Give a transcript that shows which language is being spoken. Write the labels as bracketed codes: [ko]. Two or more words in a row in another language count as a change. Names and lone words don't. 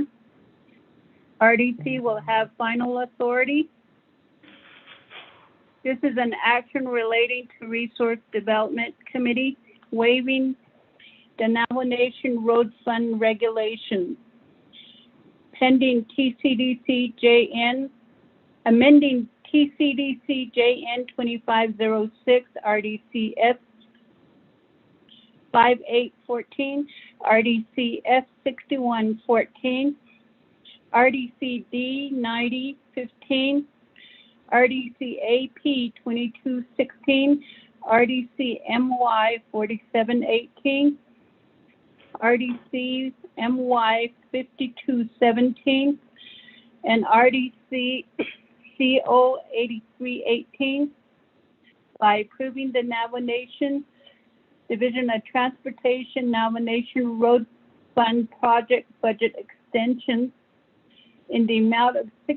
[en] RDC will have final authority. This is an action relating to Resource Development Committee waiving the Navajo Nation Road Fund regulations, pending TCDC JN, amending TCDC JN 2506 RDCS 5814, RDC S6114, RDC D 9015, RDC AP 2216, RDC MY 4718, RDC MY 5217, and RDC CO 8318. By approving the Navajo Nation Division of Transportation Navajo Nation Road Fund project budget extension in the amount of